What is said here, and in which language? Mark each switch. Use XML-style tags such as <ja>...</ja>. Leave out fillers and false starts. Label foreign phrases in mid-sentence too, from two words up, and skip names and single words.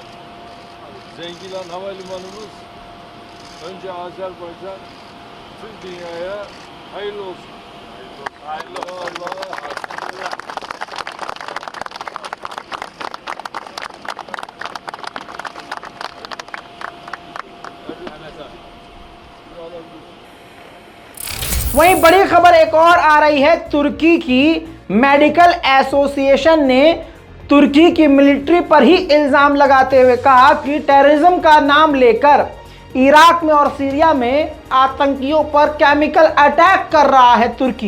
<tr>Zengilan Havalimanımız önce Azerbaycan tüm dünyaya hayırlı olsun. Hayırlı olsun. Allah.</tr> <hi>वहीं बड़ी खबर एक और आ रही है, तुर्की की</hi> <en>medical association</en> <hi>ने तुर्की की मिलिट्री पर ही इल्ज़ाम लगाते हुए कहा कि टेररिज्म का नाम लेकर इराक में और सीरिया में आतंकियों पर</hi> <en>chemical attack</en> <hi>कर रहा है तुर्की।</hi>